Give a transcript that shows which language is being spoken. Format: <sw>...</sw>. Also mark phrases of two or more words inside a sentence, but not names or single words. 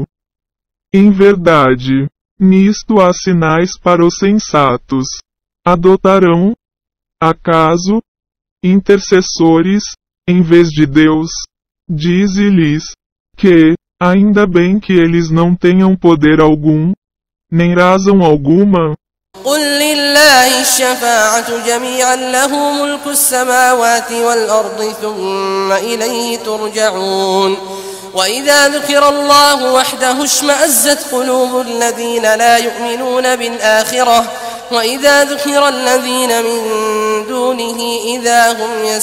<pt>Em verdade, nisto há sinais para os sensatos. Adotarão, acaso, intercessores, em vez de Deus? Dize-lhes, que, ainda bem que eles não tenham poder algum, nem razão alguma.</pt> <ar>قل لله الشفاعة جميعا له ملك السماوات والأرض ثم إليه ترجعون وإذا ذكر الله وحده اشمأزت قلوب الذين لا يؤمنون بالآخرة وإذا ذكر الذين من دونه إذا هم</ar>